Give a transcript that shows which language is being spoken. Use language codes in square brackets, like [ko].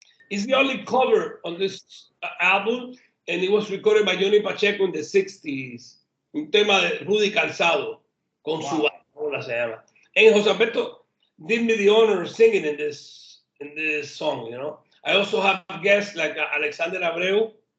[en] It's the only cover on this album, and it was recorded by Johnny Pacheco in the 60s. [es] Un tema de Rudy Calzado, Con su bataola se llama. [en] And Jose Alberto did me the honor of singing in this song, you know. I also have guests like Alexander Abreu.